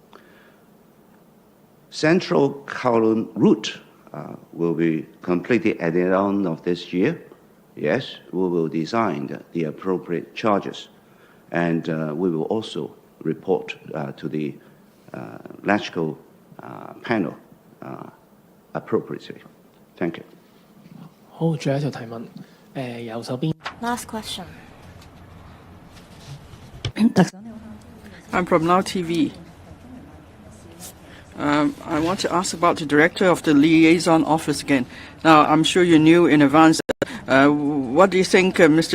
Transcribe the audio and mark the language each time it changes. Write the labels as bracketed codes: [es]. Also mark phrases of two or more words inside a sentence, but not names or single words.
[en] Central Kowloon route will be completed at the end of this year. Yes, we will design the appropriate charges, and we will also report to the ExCo panel appropriately. Thank you. [yue] 好，最後一條提問，右手邊。 [en] Last question. I'm from Now TV. I want to ask about the director of the liaison office again. Now, I'm sure you knew in advance. What do you think Mr.